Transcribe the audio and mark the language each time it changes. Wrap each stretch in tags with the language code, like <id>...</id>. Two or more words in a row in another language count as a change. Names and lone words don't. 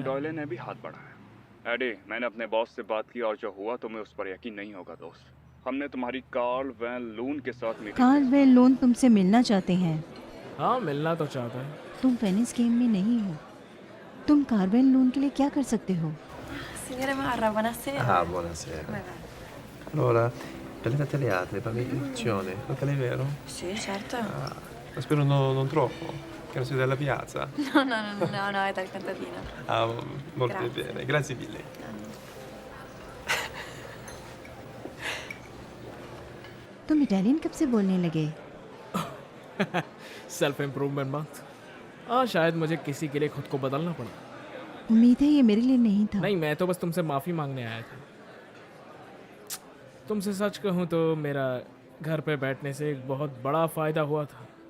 <hi>डॉयल ने भी हाथ बढ़ाया। एडी, मैंने अपने बॉस से बात की और जो हुआ तुम्हें उस पर यकीन नहीं होगा दोस्त। हमने तुम्हारी कार्ल वैन लून के साथ मीटिंग कार्ल वैन लून तुमसे मिलना चाहते हैं। हाँ, मिलना तो चाहता है। तुम वेनिस गेम में नहीं हो। तुम कार्ल वैन लून के लिए क्या कर सकते हो?</hi> <it>Signore Marra, buonasera. Ah, buonasera. Come va? Allora, per le tagliate, per l'introduzione, locale vero? Sì, certo. Ah, spero non troppo, che non sia della piazza. No, è dal contadino. Ah, molto Grazie. bene, grazie mille.</it> <hi>तुम इटालियन कब से बोलने लगे?</hi> <en>self improvement month.</en> <hi>हाँ, शायद मुझे किसी के लिए खुद को बदलना पड़ा। उम्मीद है ये मेरे लिए नहीं था। नहीं, मैं तो बस तुमसे माफ़ी मांगने आया था। तुमसे सच कहूँ तो मेरा घर पे बैठने से एक बहुत बड़ा फ़ायदा हुआ था।</hi>